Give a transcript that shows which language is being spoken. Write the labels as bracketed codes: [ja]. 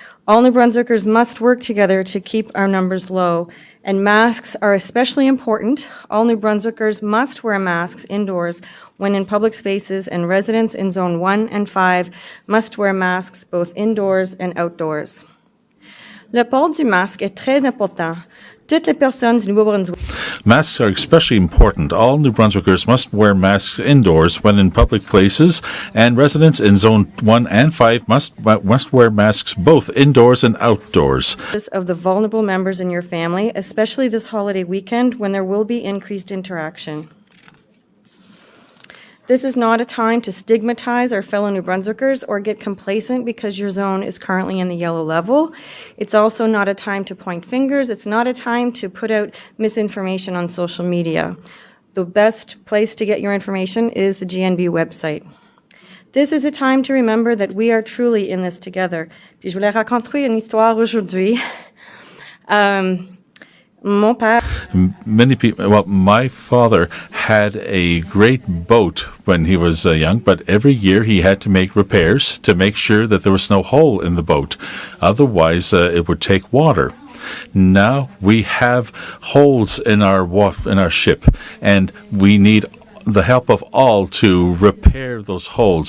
[en] All New Brunswickers must work together to keep our numbers low, and masks are especially important. All New Brunswickers must wear masks indoors when in public spaces, and residents in Zone 1 and 5 must wear masks both indoors and outdoors. [fr] Le port du masque est très important. Toutes les personnes du Nouveau-Brunswick. [en] Masks are especially important. All New Brunswickers must wear masks indoors when in public places, and residents in Zone 1 and 5 must wear masks both indoors and outdoors. Of the vulnerable members in your family, especially this holiday weekend when there will be increased interaction. This is not a time to stigmatize our fellow New Brunswickers or get complacent because your zone is currently in the yellow level. It's also not a time to point fingers. It's not a time to put out misinformation on social media. The best place to get your information is the GNB website. This is a time to remember that we are truly in this together. [fr] Puis je voulais raconter une histoire aujourd'hui. Mon père. [en] Many people, well, my father had a great boat when he was young, but every year he had to make repairs to make sure that there was no hole in the boat. Otherwise, it would take water. Now we have holes in our ship, and we need the help of all to repair those holes.